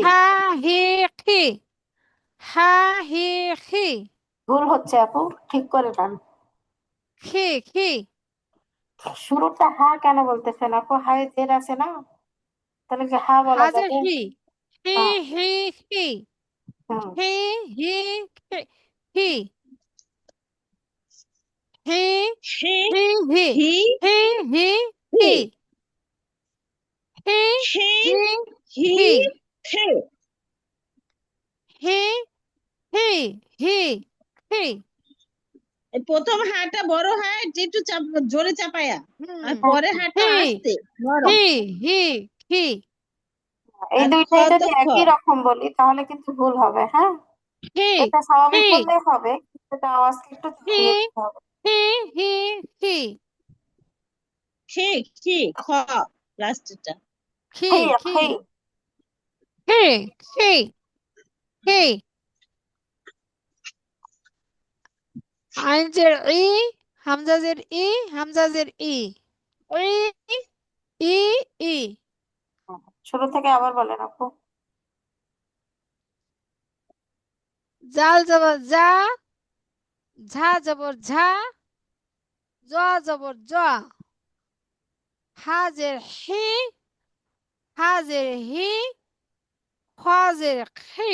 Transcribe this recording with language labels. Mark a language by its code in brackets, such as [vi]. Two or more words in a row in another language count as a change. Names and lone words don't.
[bn] হা, হি, খি। হা, হি, খি। ভুল হচ্ছে আপু, ঠিক করে নেন। খি, খি। শুরুটা হা কেন বলতেছেন আপু? হাই জের আছে না, তাহলে কি হা বলা হাজের যাবে? হি। হি, হ্যাঁ। হি, হি। হুম। হি, হি, হি। হি, হি, হে হি, হি। হি হি, হি, হি হি। হি, হে হি, হি হি। হে। হি, হি, হি, হি। এই প্রথম হাটা বড় হাট একটু জোরে চাপায়া, আর হুম। পরে হাটটা হি, আস্তে নরম। হি, হি, হি। এই আর খ দুইটাই তো যদি খ। একই রকম বলি তাহলে কিন্তু ভুল হবে, হ্যাঁ। হি, এটা স্বাভাবিক হি, বললে হবে, কিন্তু এটা আওয়াজকে একটু হি, থামিয়ে দিতে হবে। হি, হি, হি। খে খে খ লাস্টটা। খি, খি খি। খি। হি, হি, হি। আইনজের ই, হামজাজের ই, হামজাজের ই। ই, ই, ই। শুরু থেকে আবার বলেন আপু। জাল জবর যা, ঝা জবর ঝা, জ জবর জ। হাজের হি, হাজের হি, খাজের খি।